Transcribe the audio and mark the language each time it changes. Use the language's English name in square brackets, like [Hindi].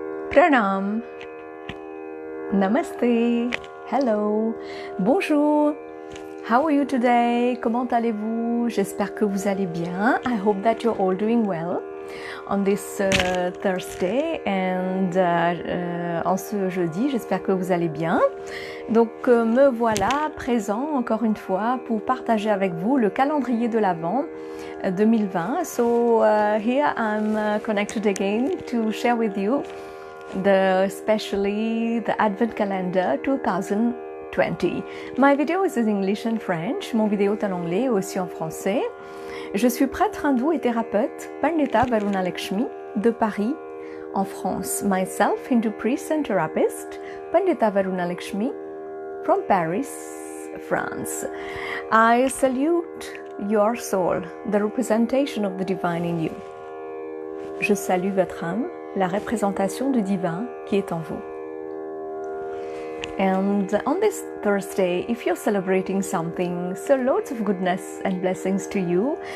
[English] Pranam, Namaste, hello, bonjour, how are you today? [French] Comment allez-vous? J'espère que vous allez bien. [English] I hope that you're all doing well on this Thursday and [French] en ce jeudi, j'espère que vous allez bien. Donc me voilà présent encore une fois pour partager avec vous le calendrier de l'Avent 2020. [English] So here I'm connected again to share with you especially the Advent Calendar 2020. My video is in English and French. [French] Mon vidéo est en anglais et aussi en français. Je suis prêtre hindou et thérapeute, Pandita Varuna Lakshmi, de Paris, en France. [English] Myself, Hindu priest and therapist, Pandita Varuna Lakshmi, from Paris, France. I salute your soul, the representation of the divine in you. [French] Je salue votre âme, la représentation du divin qui est en vous. [English] And on this Thursday, if you're celebrating something, so loads of goodness and blessings to you.